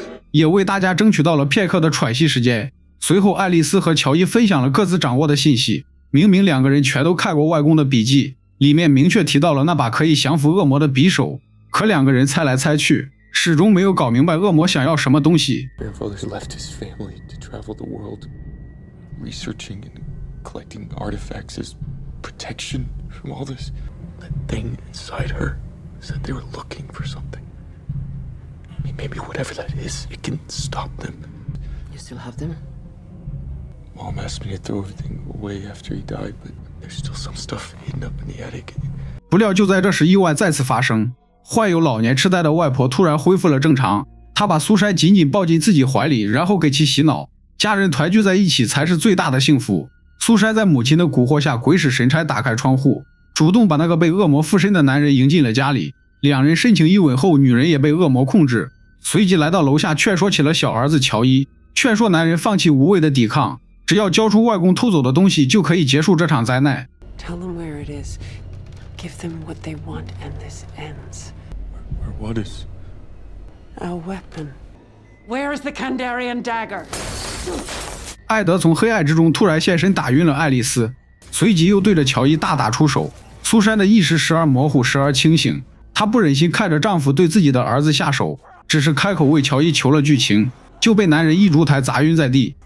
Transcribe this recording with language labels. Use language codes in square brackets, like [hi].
[zh] 也為大家爭取到了片刻的喘息時間。隨後，愛麗絲和喬伊分享了各自掌握的信息。明明兩個人全都看過外公的筆記，裡面明確提到了那把可以降服惡魔的匕首，可兩個人猜來猜去，始終沒有搞明白惡魔想要什麼東西。 [en] Grandfather's left his family to travel the world, researching and collecting artifacts as protection from all this. That thing inside her said they were looking for something. I mean, maybe whatever that is, it can stop them. You still have them? Mom asked me to throw everything away after he died, but there's still some stuff hidden up in the attic. [zh] 不料就在這時，意外再次發生。患有老年痴呆的外婆突然恢復了正常，她把蘇珊緊緊抱進自己懷裡，然後給其洗腦。家人團聚在一起才是最大的幸福。蘇珊在母親的蠱惑下，鬼使神差打開窗戶，主動把那個被惡魔附身的男人迎進了家裡。兩人深情一吻後，女人也被惡魔控制，隨即來到樓下勸說起了小兒子喬伊，勸說男人放棄無謂的抵抗。只要交出外公偷走的東西，就可以結束這場災難。 [en] Tell them where it is. Give them what they want, and this ends. Where what is? A weapon. Where's the Kandarian dagger? [zh] 艾德從黑暗之中突然現身，打暈了愛麗絲，隨即又對着喬伊大打出手。蘇珊的意識時而模糊，時而清醒。她不忍心看着丈夫對自己的兒子下手，只是開口為喬伊求了句情，就被男人一燭台砸暈在地。